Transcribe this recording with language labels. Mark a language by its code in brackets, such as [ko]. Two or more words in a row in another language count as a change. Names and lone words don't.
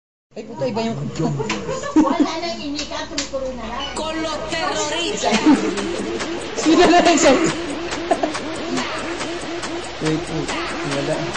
[tl] Ay, puta, iba yung kanta. Wala nang inika, tumuturo na lang. [es] Con los terroristas. [tl] Sino na lang siya? Wait, wala.